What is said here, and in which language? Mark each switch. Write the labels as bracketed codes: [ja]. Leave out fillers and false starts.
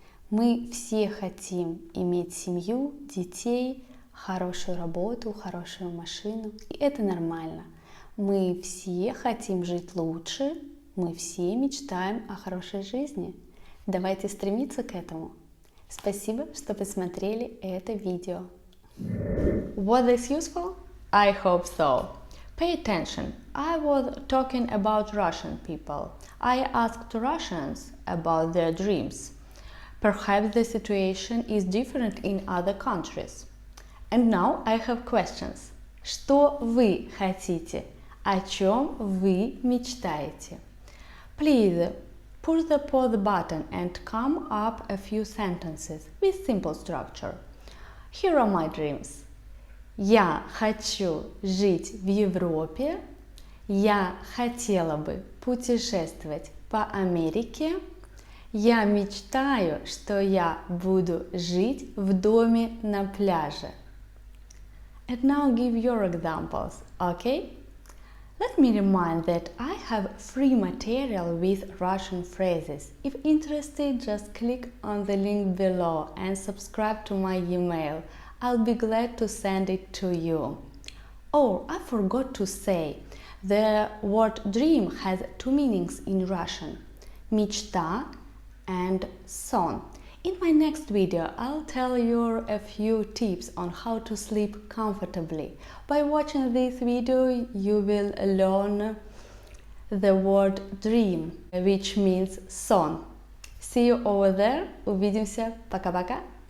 [ru] Мы все хотим иметь семью, детей, хорошую работу, хорошую машину, и это нормально. Мы все хотим жить лучше, мы все мечтаем о хорошей жизни. Давайте стремиться к этому. Спасибо, что посмотрели это видео. [en] Was this useful? I hope so. Pay attention. I was talking about Russian people. I asked Russians about their dreams. Perhaps the situation is different in other countries. And now I have questions. [ru] Что вы хотите? О чем вы мечтаете? [en] Please push the pause button and come up a few sentences with simple structure. Here are my dreams. [ru] Я хочу жить в Европе. Я хотела бы путешествовать по Америке. Я мечтаю, что я буду жить в доме на пляже. [en] And now give your examples, okay? Let me remind that I have free material with Russian phrases. If interested, just click on the link below and subscribe to my email. I'll be glad to send it to you. Oh, I forgot to say, the word dream has two meanings in Russian. [ru] Мечта and сон. [en] In my next video, I'll tell you a few tips on how to sleep comfortably. By watching this video, you will learn the word dream, which means сон. See you over there. [ru] Увидимся. Пока-пока.